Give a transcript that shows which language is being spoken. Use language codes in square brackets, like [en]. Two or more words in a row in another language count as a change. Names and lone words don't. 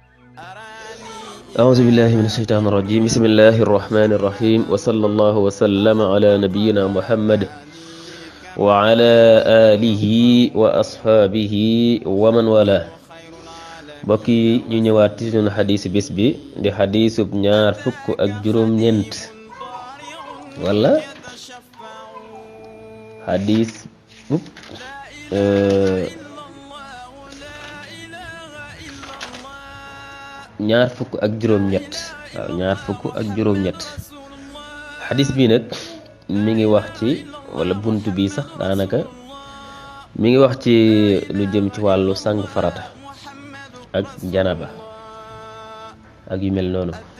[ar] أعوذ بالله من الشيطان الرجيم بسم الله الرحمن الرحيم وصلى الله وسلم على نبينا محمد وعلى آله وأصحابه ومن والاه [wo] bokki ñu ñëwaat ci sunu xadiis bis bi di xadiisub ñaar fukk ak juróom ñeent wala xadiis ñaar fukk ak juróom ñett waaw ñaar fukk ak juróom ñett xadiis bi nag mi ngi wax ci wala bunt bi sax daanaka mi ngi wax ci lu jëm ci wàllu sang farata ak janaba ak yu mel noonu